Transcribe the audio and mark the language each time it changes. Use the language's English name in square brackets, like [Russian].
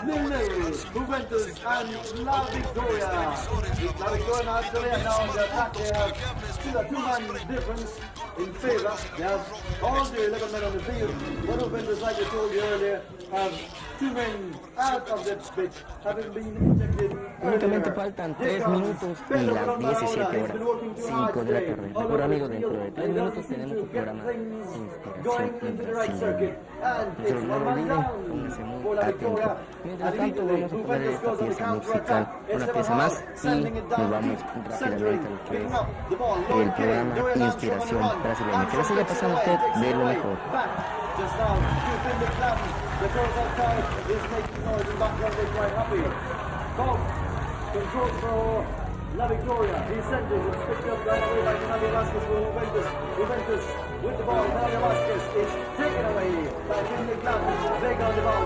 [English] Juventus and La Victoria. La Victoria and Australia now on the attack. They have still a two-man difference in favour. They have all the 11 men on the field. But Juventus, like I told you earlier, have 2 men out of the pitch, having been injected. [Spanish] Únicamente faltan 3 minutos y las 17 horas, 5 de la tarde. Mejor amigo, dentro de 3 minutos tenemos un programa de inspiración internacional. Entonces no lo olviden, pónganse muy atentos. Mientras tanto vamos a poner esta pieza musical, una pieza más, y nos vamos rápidamente a lo que es el programa Inspiración Brasileña. Que la siga pasando usted de lo mejor. [English] Just now, the cross outside is making noise in background. They're quite happy. Cobb control for La Victoria. He sent it. It's picked up right away by Nadia Vasquez for Juventus. Juventus with the ball. Nadia Vasquez is taken away by Finley Gladden. Vega on the ball.